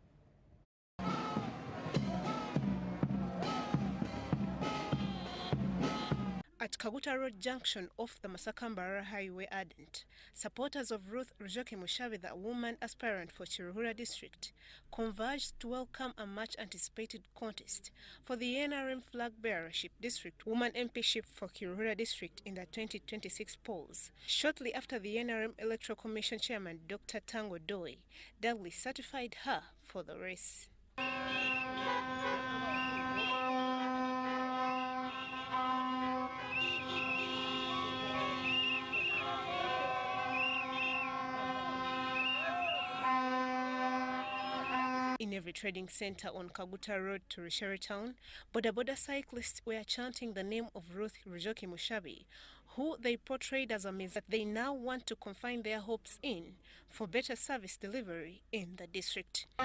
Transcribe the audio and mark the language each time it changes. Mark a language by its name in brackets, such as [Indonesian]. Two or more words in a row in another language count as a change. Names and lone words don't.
[English] At Kaguta Road Junction off the Masakambara Highway Ardent, supporters of Ruth Rujoki Mushabe, the woman aspirant for Chiruhura District, converged to welcome a much-anticipated contest for the NRM flag bearership district woman MPship for Chiruhura District in the 2026 polls. Shortly after the NRM Electoral Commission Chairman Dr. Tango Doi duly certified her for the race. In every trading center on Kaguta Road to Rushere Town, boda cyclists were chanting the name of Ruth Rujoki Mushabe, who they portrayed as a myth that they now want to confine their hopes in for better service delivery in the district.